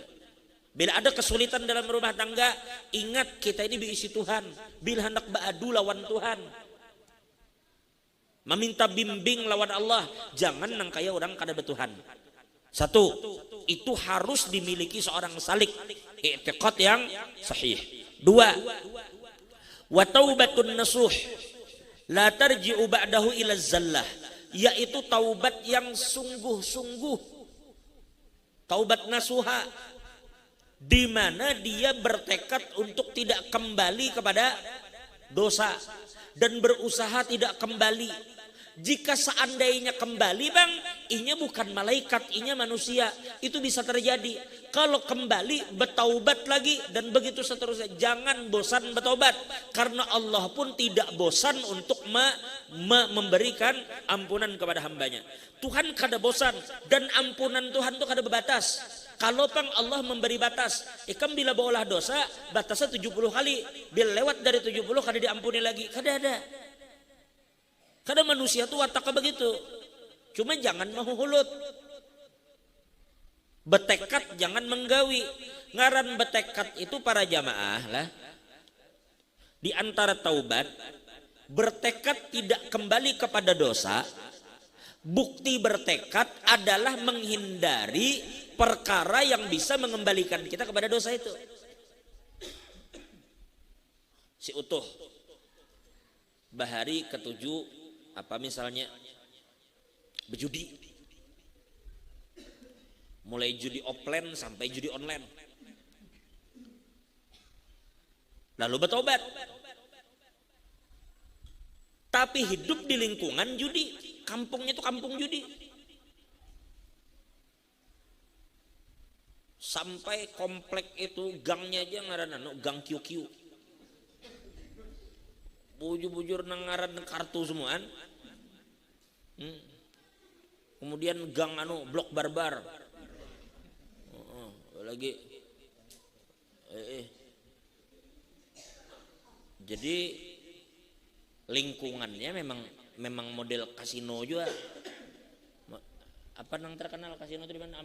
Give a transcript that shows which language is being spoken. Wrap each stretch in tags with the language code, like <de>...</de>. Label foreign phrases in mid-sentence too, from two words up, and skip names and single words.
<id>Bila ada kesulitan dalam rumah tangga, ingat kita ini diisi Tuhan.</id> <bjn>Bila hendak beradu lawan Tuhan, meminta bimbing lawan Allah, jangan nangkaya orang kada bertuhan.</bjn> <id>Satu, itu harus dimiliki seorang salik, i'tiqad yang sahih. Dua,</id> <ar>wa taubatun nasuh la tarji'u ba'dahu ila zallah,</ar> <id>yaitu taubat yang sungguh-sungguh, taubat nasuha, di mana dia bertekad untuk tidak kembali kepada dosa dan berusaha tidak kembali.</id> <bjn>Jika seandainya kembali bang, inya bukan malaikat, inya manusia, itu bisa terjadi.</bjn> <id>Kalau kembali bertaubat lagi dan begitu seterusnya, jangan bosan bertaubat, karena Allah pun tidak bosan untuk memberikan ampunan kepada hambanya.</id> <bjn>Tuhan kada bosan dan ampunan Tuhan itu kada berbatas. Kalau pang Allah memberi batas, ikam bila berolah dosa batasnya 70 kali, bila lewat dari 70 kada diampuni lagi, kada ada.</bjn> <id>Karena manusia itu wataknya begitu.</id> <bjn>Cuma jangan mahuhulut. Bertekad jangan menggawi. Ngaran bertekad itu para jamaah lah.</bjn> <id>Di antara taubat, bertekad tidak kembali kepada dosa. Bukti bertekad adalah menghindari perkara yang bisa mengembalikan kita kepada dosa itu.</id> <bjn>Si utuh bahari ketujuh apa misalnya berjudi, mulai judi offline sampai judi online,</bjn> <id>lalu bertobat, tapi hidup di lingkungan judi, kampungnya itu kampung judi,</id> <bjn>sampai komplek itu gangnya aja ngaran gang kiu-kiu, bujur-bujur nangaran kartu semuaan.</bjn> <id>Kemudian gang blok barbar. Lagi jadi lingkungannya memang model kasino juga. Apa yang terkenal kasino itu di mana?</id>